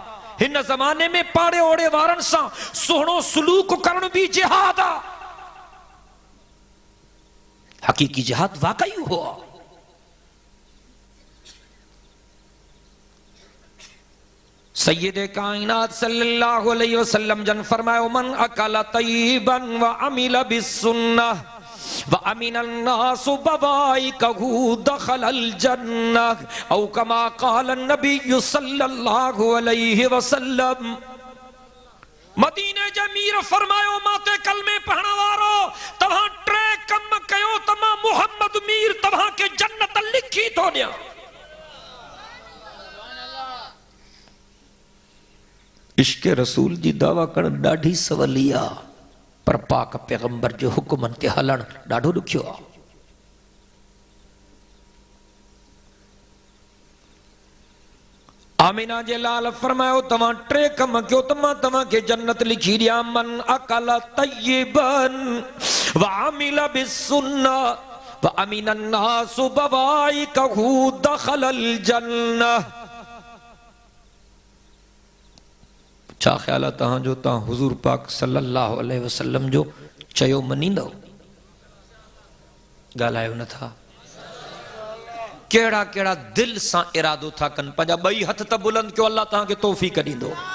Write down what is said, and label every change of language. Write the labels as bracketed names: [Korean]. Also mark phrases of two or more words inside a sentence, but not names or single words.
[Sindhi] हिन ज़माने में पाड़े ओड़े वारनि सां सुहिणो सलूक करण भी जिहाद आ। हक़ीक़ी जिहाद वाकई हुआ। सैयदे कायनात [Arabic] صلى الله عليه وسلم [Sindhi] जन फरमायो [Arabic] من أكل طيبا وعمل بالسنة وأمن الناس بوائقه دخل الجنة أو كما قال النبي صلى الله عليه وسلم. [Sindhi] मदीने जे मीर फरमायो माते कलमे पढ़ण वारो तव्हां टे कम कयो त मां मुहम्मद मीर तव्हां के जन्नत लिखी थो ॾियां। इश्क रसूल जी दावा करण ॾाढी सवली आ, पर पाक पैगंबर जो हुक्मन ते हलण ॾाढो ॾुखियो आ। आमिना जे लाल फरमायो तव्हां टे कम कयो त मां तव्हां खे जन्नत लिखी ॾियां। [Arabic] من أكل طيبا وعمل بالسنة وأمن الناس بوائقه دخل الجنة. [Sindhi] छा ख्याल आहे तव्हांजो? तव्हां हुज़ूर पाक [Arabic] صلى الله عليه وسلم [Sindhi] जो चयो मञींदव? ॻाल्हायो नथा? कहिड़ा कहिड़ा दिल सां इरादो था कनि, पंहिंजा ॿई हथ त बुलंद कयो, अल्लाह तव्हांखे तौफ़ीक़ ॾींदो।